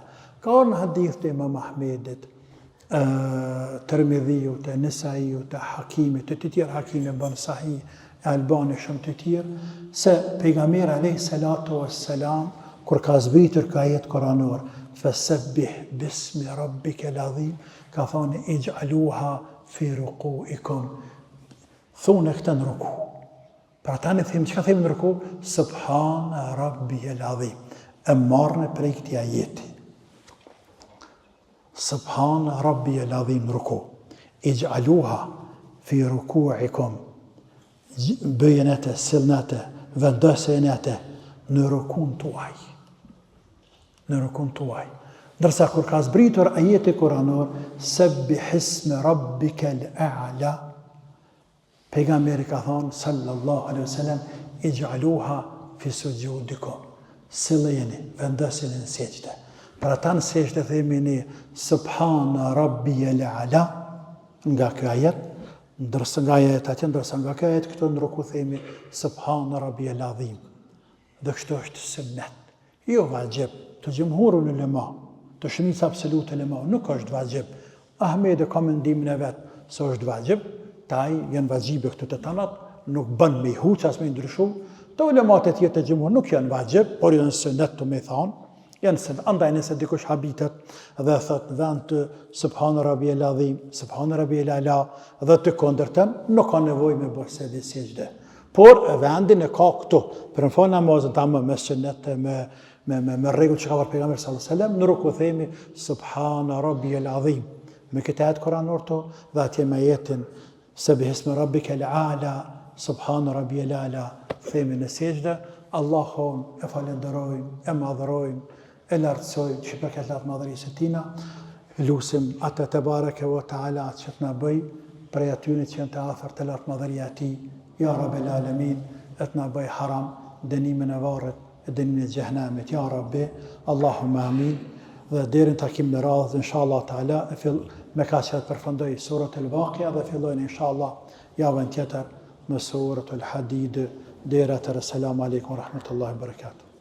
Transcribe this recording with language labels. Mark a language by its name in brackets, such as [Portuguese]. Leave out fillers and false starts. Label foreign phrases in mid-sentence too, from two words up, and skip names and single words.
[Albanian] Ka orë në hadith të Imam Ahmedit, Tirmidhiu, të Nisaiu, të Hakimit, të tjerë Hakimi bën Sahih, e Albani shumë të tjerë, se pejgamberi [Arabic] عليه الصلاة والسلام, [Albanian] kur ka zbritur ka ajet koranor, [Arabic] فسبح باسم ربك العظيم, [Albanian] ka thonë [Arabic] اجعلوها في ركوعكم. [Albanian] Thunë këtë në ruku. Pra ta në thimë, që ka thimë në ruku? [Arabic] سبحان ربي العظيم. [Albanian] E marrën prej këtij ajeti. [Arabic] سبحان ربي العظيم [Albanian] në ruku. [Arabic] اجعلوها في ركوعكم. [Albanian] Bëjën atë, sillën atë, vendosjen atë në rukun tuaj. Në rukun tuaj. Ndërsa kur ka zbritur ajeti kuranor, [Arabic] سبح اسم ربك الأعلى, [Albanian] pejgamberi ka thonë [Arabic] صلى الله عليه وسلم, اجعلوها في سجودكم. [Albanian] Silleni, vendoseni në sejdë. Për ata në sejdë themi ne [Arabic] سبحان ربي الأعلى [Albanian] nga ky ajet, ndërsa nga ajet atje, ndërsa nga ky ajet këtu në ruku themi [Arabic] سبحان ربي العظيم. [Albanian] Dhe kështu është sunnet. Jo vajib, të [Arabic] جمهور العلماء, [Albanian] të shumica absolute ulema, nuk është vajib. Ahmedi ka mendimin e vet se është vajib, taj janë vajibe këtu të tanat, nuk bën me huq as me ndryshu. Të ulemat e tjerë të gjumhur nuk janë vajib, por janë sunnet të me thonë. Janë sunnet, andaj nëse dikush habitet dhe thot vend të [Arabic] سبحان ربي العظيم سبحان ربي الأعلى [Albanian] dhe të kundërtën, nuk ka nevojë me bërë sejdë. Por vendin e ka këtu, për në falë namazën tamë me sunnet, me rregull që ka vërë pejgamberi [Arabic] صلى الله عليه وسلم, [Albanian] në ruku themi [Arabic] سبحان ربي العظيم. [Albanian] Me këtë ajet kuranor to dhe atje me ajetin [Arabic] سبح اسم ربك الأعلى سبحان ربي الأعلى, [Albanian] themi në sejdë, Allahun e falenderojmë, e madhërojmë, e lartësojmë që për këtë latë madhërisë tina, lusim atë [Arabic] تبارك وتعالى [Albanian] që të na bëj prej atyre që janë të afërt të lartë madhëria e tij, [Arabic] يا رب العالمين, [Albanian] e të na bëj haram dënimin e varrit, e dënimin e xhehenamit, [Arabic] يا رب، اللهم آمين. [Albanian] Dhe deri në takim në radhë, [Arabic] إن شاء الله تعالى, [Albanian] me ka që të përfëndoj surat al-Waqi'a dhe fillojnë inshallah javën tjetër me surat al-Hadid. Deri atëherë, [Arabic] السلام عليكم ورحمة الله وبركاته.